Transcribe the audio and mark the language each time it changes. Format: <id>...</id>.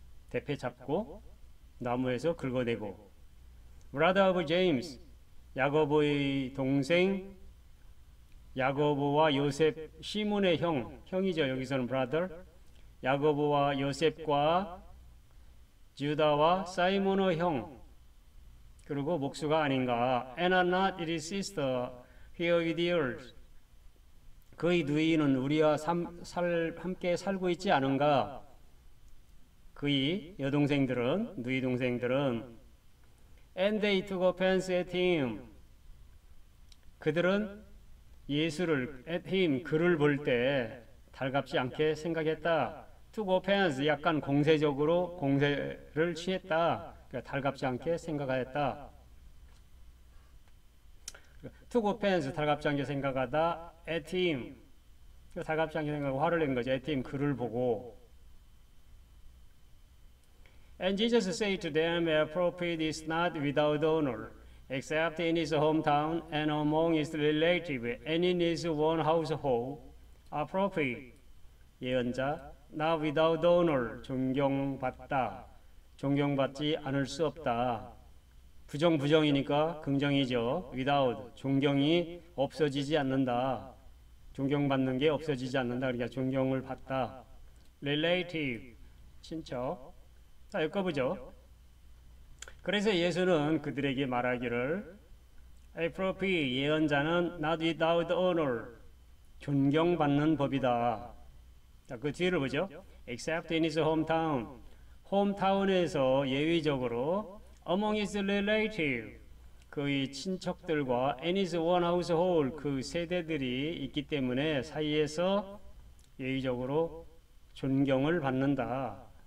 <ko>대패 잡고 나무에서 긁어대고.</ko> <en>Brother of James</en> <ko>야고보의 동생 야고보와 요셉 시몬의 형이죠. 여기서는 brother 야고보와 요셉과 유다와 사이몬의 형 그리고 목수가 아닌가?</ko> <en>And are not his sister here with yours?</en> <ko>그의 누이는 우리와 함께 살고 있지 않은가? 그의 여동생들은 누이 동생들은</ko> <en>And they took offense at him.</en> <ko>그들은 예수를</ko> <en>at him</en> <ko>그를 볼 때 달갑지 않게 생각했다.</ko> <en>took offense</en> <ko>약간 공세적으로 공세를 취했다. 그러니까 달갑지 않게 생각하였다.</ko> <en>took offense</en> <ko>달갑지 않게 생각하다.</ko> <en>at him</en> <ko>달갑지 않게 생각하고 화를 낸 거죠. at him 그를 보고.</ko> <en>And Jesus said to them, a prophet is not without honor, except in his hometown and among his relatives and in his own household. A prophet</en> <ko>예언자</ko> <en>not without honor</en> <ko>존경받다 존경받지 않을 수 없다. 부정이니까 긍정이죠. without 존경이 없어지지 않는다. 존경받는 게 없어지지 않는다. 그러니까 존경을 받다. relative 친척. 자, 엮어보죠. 그래서 예수는 그들에게 말하기를</ko> <en>A prophet</en> <ko>예언자는</ko> <en>not without honor</en> <ko>존경받는 법이다. 자, 그 뒤를 보죠.</ko> <en>Except in his hometown</en> <ko>홈타운에서 예외적으로</ko> <en>among his relative</en> <ko>그의 친척들과</ko> <en>and his one household</en> <ko>그 세대들이 있기 때문에 사이에서 예외적으로 존경을 받는다.</ko>